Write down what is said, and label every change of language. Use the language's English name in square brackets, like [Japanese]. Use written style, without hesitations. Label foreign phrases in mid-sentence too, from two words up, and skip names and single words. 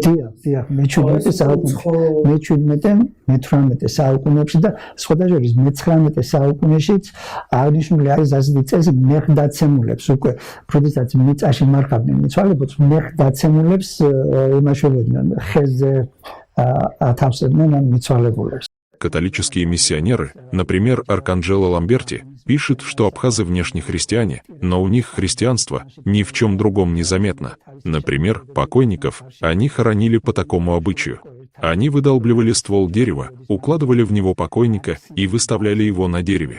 [Georgian] დიახ მე-17 საუკუნეებში და სხვადასხვა მე-19 საუკუნეშიც აღნიშნული არის ასეთი წესი მეხდაცემულებს უკვე როდესაც მიწაში მარხავდნენ მიცვალებულს მეხდაცემულებს იმაშობდნენ ხეზე ათავსებდნენ ამ მიცვალებულებს [Russian] Католические миссионеры, например, Арканджело Ламберти, пишут, что абхазы внешне христиане, но у них христианство ни в чем другом не заметно. Например, покойников они хоронили по такому обычаю. Они выдалбливали ствол дерева, укладывали в него покойника и выставляли его на дереве.